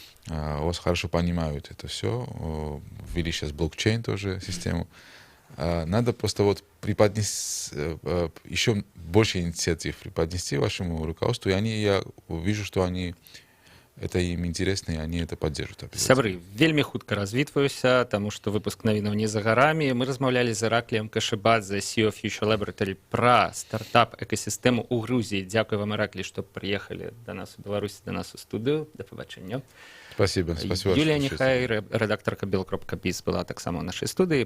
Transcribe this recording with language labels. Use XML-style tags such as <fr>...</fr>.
<ru>У вас хорошо понимают это все. Ввели сейчас блокчейн тоже систему. Надо просто вот преподнести еще больше инициатив преподнести вашему руководству. И я вижу, что это им интересно, и они это поддержат.</ru> <be>Сябры, вельмі хутка развітваюся, таму што выпуск навінаў не за гарамі. Мы размаўлялі з Іракліем Кашыбадзе, CEO Future Laboratory, пра стартап-экасістэму ў Грузіі. Дзякуй вам, Іраклі, што прыехалі да нас у Беларусі, да нас у студыю. Да пабачэння.</be> <ru>Спасибо.</ru> <be>Юлія Нехай, рэдактарка Бел.biz, была таксама ў нашай студыі.</be>